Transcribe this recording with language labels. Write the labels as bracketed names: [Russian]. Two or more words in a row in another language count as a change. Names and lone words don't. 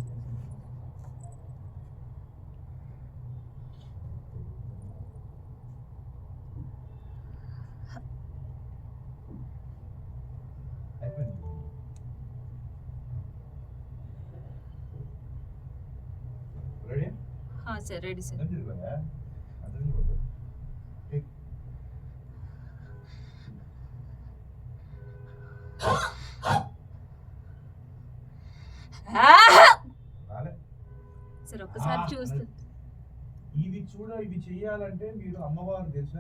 [Telugu] అయిపోయింది. రెడీ? [Hindi] हाँ सर रेडी सर. [Telugu] అందరూ తిరిగిపోయా? అందరూ తిరిగిపోతారు. టేక్. రాలే. सर ఒక్కసారి చూస్తే ఇవి ఇవి చెయ్యాలంటే మీరు అమ్మవారు తెలుసా?